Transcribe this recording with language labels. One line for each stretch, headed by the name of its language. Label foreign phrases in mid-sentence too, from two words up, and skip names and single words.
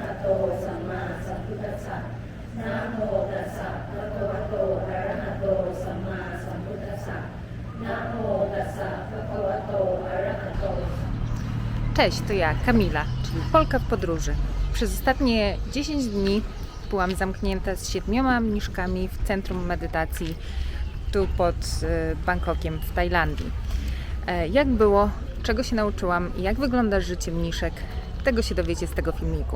Pali: สัมมาสัมพุทธัสสะนะโมตัสสะภะคะวะโตอะระหะโตสัมมาสัมพุทธัสสะนะโมตัสสะภะคะวะโตอะระหะโต
Polish: Cześć, to ja, Kamila, czyli Polka w podróży. Przez ostatnie 10 dni byłam zamknięta z 7 mniszkami w centrum medytacji tu pod Bangkokiem w Tajlandii. Jak było, czego się nauczyłam i jak wygląda życie mniszek, tego się dowiecie z tego filmiku.